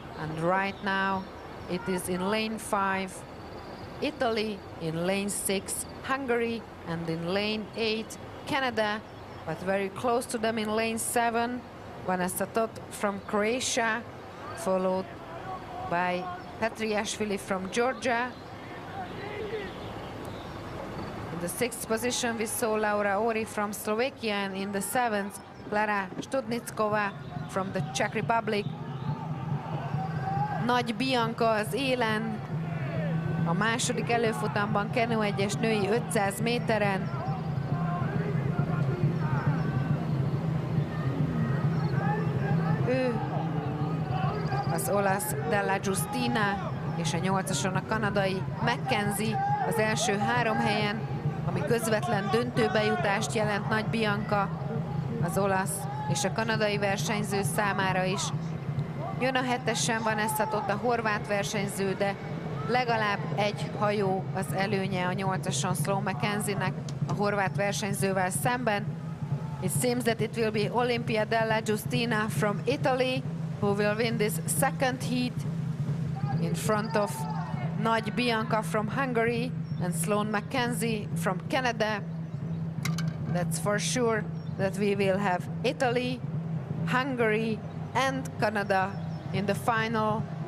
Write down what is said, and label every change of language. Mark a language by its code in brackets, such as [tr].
[en] And right now it is in lane 5, Italy, in lane 6, Hungary, and in lane 8, Canada, but very close to them in lane 7, Vanessa Todt from Croatia, followed by Petriashvili from Georgia. In the 6th position, we saw Laura Ori from Slovakia, and in the 7th, Klára Studnickova from the Czech Republic. [hu] Nagy Bianca az élen, a második előfutamban Canoe 1-es női 500 méteren. Ő az olasz Della Giustina, és a 8-ason a kanadai Mackenzie az első 3 helyen, ami közvetlen döntőbejutást jelent Nagy Bianca, az olasz és a kanadai versenyző számára is. Jön a 7-esen Vanessa Tot, a horvát versenyző, de legalább egy hajó az előnye a 8-ason Sloan Mackenzie-nek a horvát versenyzővel szemben. [en] It seems that it will be Olimpia Della Giustina from Italy who will win this second heat in front of Nagy Bianca from Hungary and Sloan Mackenzie from Canada. That's for sure that we will have Italy, Hungary and Canada in the final.